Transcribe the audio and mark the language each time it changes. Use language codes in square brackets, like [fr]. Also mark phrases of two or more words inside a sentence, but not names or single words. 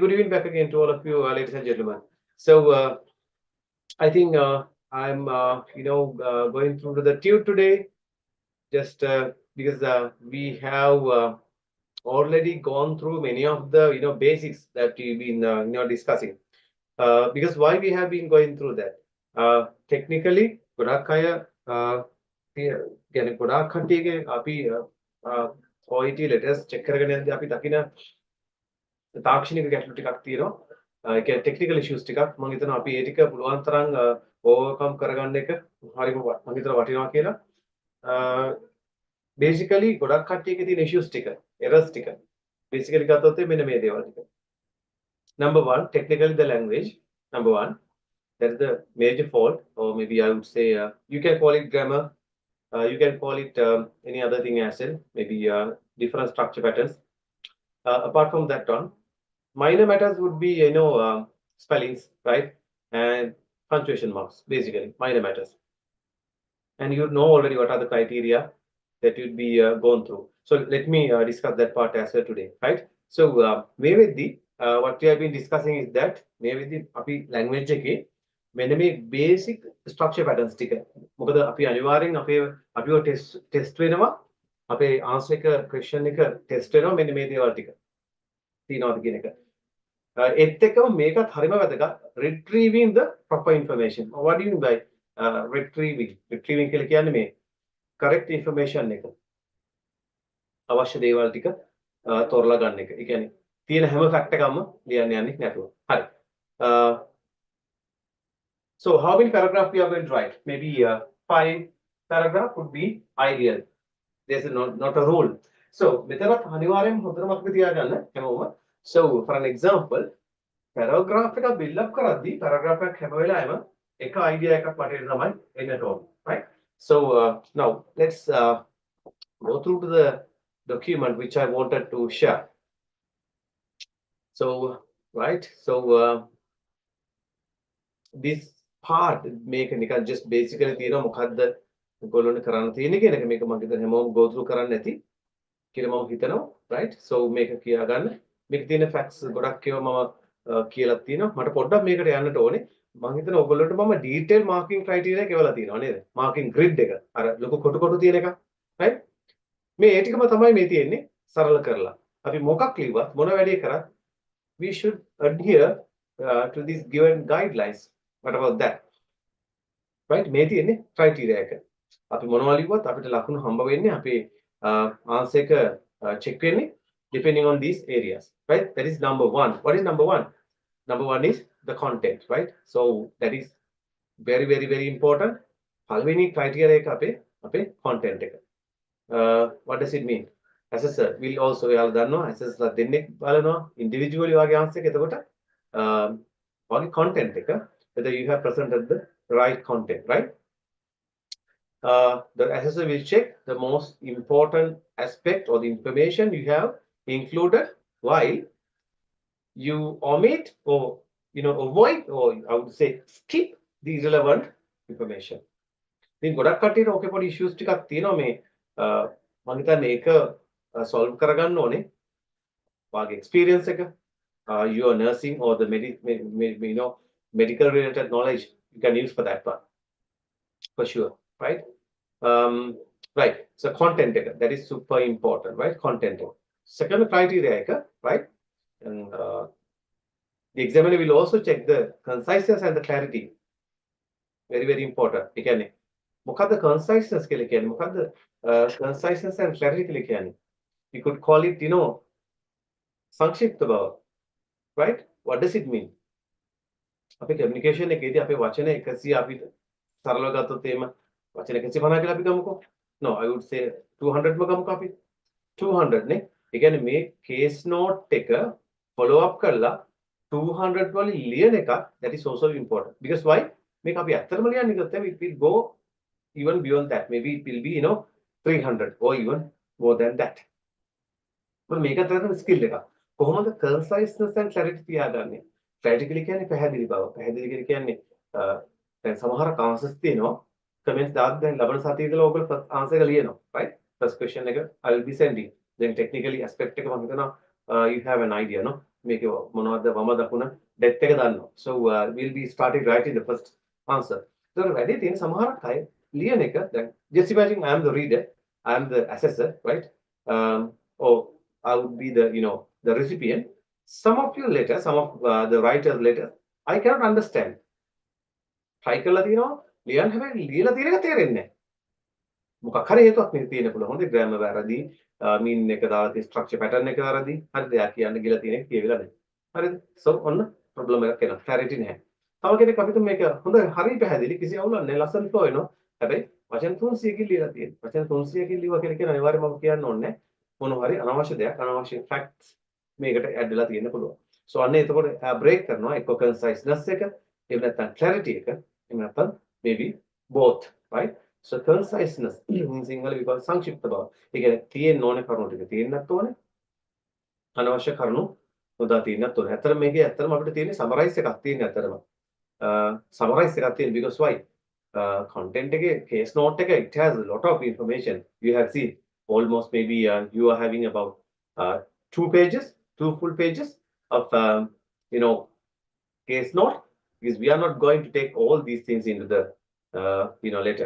[en] Good evening back again to all of you, ladies and gentlemen. So I think I'm going through to the tube today just because we have already gone through many of the basics that we've been discussing. Because why we have been going through that? Technically, [si] ගොඩක් අය කියන්නේ ගොඩක් කට්ටියගේ අපි [en] OET letters [si] check කරගෙන යද්දී අපි දකින තාක්ෂණික ගැටලු ටිකක් තියෙනවා. ඒ කියන්නේ [en] technical issues [si] ටිකක් මම හිතනවා අපි ඒ ටික පුළුවන් තරම් overcome කරගන්න එක හරිම මම හිතනවා වටිනවා කියලා. Basically ගොඩක් කට්ටියගේ තියෙන issues ටික errors ටික basically ගත්තොත් මෙන්න මේ දේවල් ටික. [en] Number one, technically the language. Number one, that's the major fault, or maybe I would say you can call it grammar, you can call it any other thing as well, maybe different structure patterns. Apart from that one, minor matters would be spellings, right, and punctuation marks, basically minor matters. And you know already what are the criteria that you'd be gone through. So let me discuss that part as well today, right? So maybe what we have been discussing is that maybe the language [si] එකේ මෙන්න මේ [en] basic structure patterns ටික. [si] මොකද අපි අනිවාර්යෙන් අපිව test වෙනවා. අපේ answer එක question එක test වෙනවා මෙන්න මේ දේවල් ටික. තියනවාද කියන එක. ඒත් එක්කම මේකත් හරිම වැදගත්. [en] Retrieving the proper information. What do you mean by retrieving [si] කියලා කියන්නේ මේ [en] correct information [si] එක අවශ්‍ය දේවල් ටික තෝරලා ගන්න එක. ඒ කියන්නේ තියෙන හැම ෆැක්ට් එකක්ම ලියන්න යන්නේ නැතුව. හරි. [en] So how many paragraphs we are going to write? Maybe 5 paragraph would be ideal. There's not a rule. [si] So මෙතනත් අනිවාර්යෙන් හොඳට මතක තියාගන්න හැමෝම. [en] So for an example, [si] paragraph එක [en] build up [si] කරද්දී paragraph එකක් හැම වෙලාවෙම එක idea එකක් වටේට තමයි එන්නට ඕන. [en] Right? So now let's go through to the document which I wanted to share. So right, so this part [si] මේක නිකන් [en] just basically [si] තියෙනවා මොකද්ද ඔයගොල්ලෝනේ කරන්න තියෙන්නේ කියන එක මේක මම හිතන්නේ හැමෝම [en] go through [si] කරන්න නැති කියලා මම හිතනවා. Right? So මේක කියා ගන්න. මේක තියෙන facts ගොඩක් ඒවා මම කියලා තියෙනවා. මට පොඩ්ඩක් මේකට යන්නට ඕනේ. මම හිතනවා ඔයගොල්ලන්ට මම [en] detail marking criteria [si] එක එවලා තියෙනවා නේද? [en] marking grid [si] එක. අර ලොකු කොටු තියෙන එක. right? මේ ඒ ටිකම තමයි මේ තියෙන්නේ සරල කරලා. අපි මොකක් ලිව්වත් මොන වැඩේ කරත් [en] we should adhere to these given guidelines. What about that? Right? [si] මේ තියෙන්නේ criteria එක. අපි මොනවා ලිව්වත් අපිට ලකුණු හම්බ වෙන්නේ අපේ answer එක check වෙන්නේ [en] depending on these areas. Right? That is number one. What is number one? Number one is the content, right? So that is very, very, very important. [si] පළවෙනි criteria එක අපේ content එක. [en] What does it mean? Assessor will also [si] යාලා දන්නවා [en] assessor [si] දෙන්නෙක් බලනවා [en] individually වාගේ answer එක. [si] එතකොට වාගේ [en] content එක whether you have presented the right content, right? The assessor will check the most important aspect or the information you have included while you omit or avoid or I would say skip the irrelevant information. [si] ඉතින් ගොඩක් කට්ටියට ඕකේ පොඩි issues ටිකක් තියෙනවා මේ මම හිතන්නේ ඒක solve කරගන්න ඕනේ. වාගේ experience එක, [en] your nursing or the medical related knowledge you can use for that one for sure, right? Right, so content එක, that is super important, right? [si] Content එක. [en] Second criteria එක, right? And the examiner will also check the conciseness and the clarity. Very very important. [si] ඒ කියන්නේ මොකද්ද conciseness කියලා කියන්නේ? මොකද්ද [en] conciseness and clarity [si] කියලා කියන්නේ? [en] You could call it, [si] සංක්ෂිප්ත බව, [en] right? What does it mean? [si] අපේ communication එකේදී අපේ වචන 100 අපි සරලව ගත්තොත් එහෙම වචන 150 කියලා අපි ගමුකෝ. [en] No, I would say [si] 200 ම ගමුකෝ අපි. 200 නේ. ඒ කියන්නේ මේ [en] case note [si] එක follow up කරලා 200 වලින් ලියන එක, [en] that is also important. Because why? [si] මේක අපි ඇත්තටම ලියන්නේ ගත්තොත් [en] it will go even beyond that. Maybe it will be 300 or even more than that. [si] මේක තමයි ස්කිල් එක. කොහොමද [en] conciseness and clarity [si] තියාගන්නේ? clarity කියන්නේ පැහැදිලි බව. පැහැදිලි කියන්නේ දැන් සමහර answers තියෙනවා comments දාද්දි දැන් ලබන සතියේ ඉඳලා ඔයගොල්ලෝ [en] first answer [si] එක ලියනවා, [en] right? First question එක I will be sending. Then technically aspect [si] එක මම හිතනවා [en] you have an idea, no? [si] මේක මොනවද වම දකුණ depth එක දන්නවා. [en] So we'll be starting writing the first answer. So [si] වැඩි තියෙන සමහර අය ලියන එක දැන් [en] just imagine I am the reader, I am the assessor, right? Or I would be the the recipient. Some of your letters, some of the writer's letters, I cannot understand. [si] Try කරලා තියෙනවා ලියන්න හැබැයි ලියලා තියෙන එක තේරෙන්නේ නැහැ. මොකක් හරි හේතුවක් මේ තියෙන්න පුළුවන්. හොඳේ grammar වැරදි, mean එක දාලා තියෙන [en] structure pattern [si] එක වැරදි. හරිද? එයා කියන්න ගිහලා තියෙන එක කියවිලා නැහැ. හරිද? So ඔන්න problem එකක් එනවා. clarity නැහැ. තව කෙනෙක් අපිට මේක හොඳ හරි පැහැදිලි කිසි අවුලක් නැහැ. ලස්සන flow වෙනවා. හැබැයි වචන 300කින් ලියලා තියෙනවා. වචන 300කින් ලියුවා කියලා කියන අනිවාර්යයෙන්ම මම කියන්න ඕනේ නැහැ. මොනවා හරි අනවශ්‍ය දෙයක්, අනවශ්‍ය facts මේකට add වෙලා තියෙන්න පුළුවන්. So අන්න එතකොට break කරනවා එක්ක conciseness එක, එහෙම නැත්නම් clarity එක, එහෙම නැත්නම් [en] maybe both, right? So conciseness in single we call [si] සංක්ෂිප්ත බව. ඒ කියන්නේ තියෙන්න ඕනේ කරුණු ටික තියෙන්නත් ඕනේ. අනවශ්‍ය කරුණු නොදා තියෙන්නත් ඕනේ. ඇත්තට මේකේ ඇත්තටම අපිට තියෙන්නේ summarize එකක් තියෙන්නේ ඇත්තටම. Summarize එකක් තියෙන්නේ because why? [en] Content එකේ case note එක it has a lot of information. You have seen almost maybe you are having about 2 pages, 2 full pages of case note, because we are not going to take all these things into the letter.